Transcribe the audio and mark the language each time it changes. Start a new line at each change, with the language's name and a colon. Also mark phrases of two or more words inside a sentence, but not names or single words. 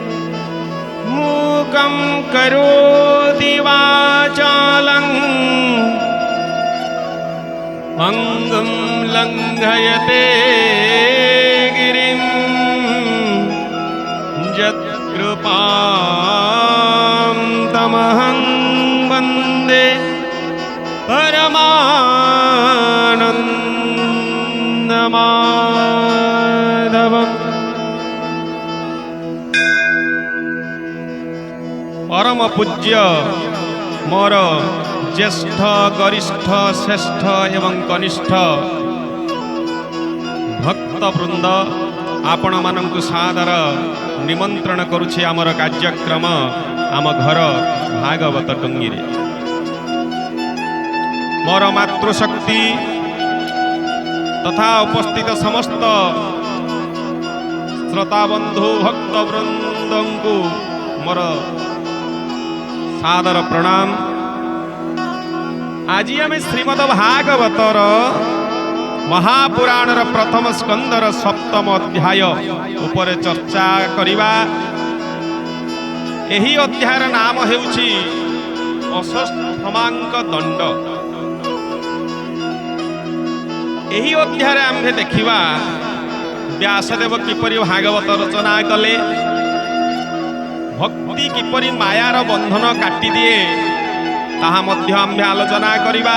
Sanskrit: मूकं करोति वाचालं अंगं लंघयते गिरिं यत्कृपां तमहं वन्दे परमानन्दमाधवम्।
Odia: ପରମ ପୂଜ୍ୟ ମୋର ଜ୍ୟେଷ୍ଠ ଗରିଷ୍ଠ ଶ୍ରେଷ୍ଠ ଏବଂ କନିଷ୍ଠ ଭକ୍ତବୃନ୍ଦ ଆପଣ ମାନଙ୍କୁ ସାଦର ନିମନ୍ତ୍ରଣ କରୁଛି ଆମର କାର୍ଯ୍ୟକ୍ରମ ଆମ ଘର ଭାଗବତ ଟୁଙ୍ଗି ରେ। ମୋର ମାତୃଶକ୍ତି ତଥା ଉପସ୍ଥିତ ସମସ୍ତ ଶ୍ରୋତାବନ୍ଧୁ ଭକ୍ତବୃନ୍ଦଙ୍କୁ ମୋର ସାଦର ପ୍ରଣାମ। ଆଜି ଆମ ଶ୍ରୀମଦ ଭାଗବତର ମହାପୁରାଣର ପ୍ରଥମ ସ୍କନ୍ଦର ସପ୍ତମ ଅଧ୍ୟାୟ ଉପରେ ଚର୍ଚ୍ଚା କରିବା। ଏହି ଅଧ୍ୟାୟର ନାମ ହେଉଛି ଅଶ୍ୱତ୍ଥାମାଙ୍କ ଦଣ୍ଡ। ଏହି ଅଧ୍ୟାୟ ଆମ୍ଭେ ଦେଖିବା ବ୍ୟାସଦେବ କିପରି ଭାଗବତ ରଚନା କଲେ, ଭକ୍ତି କିପରି ମାୟାର ବନ୍ଧନ କାଟି ଦିଏ ତାହା ମଧ୍ୟ ଆମ୍ଭେ ଆଲୋଚନା କରିବା।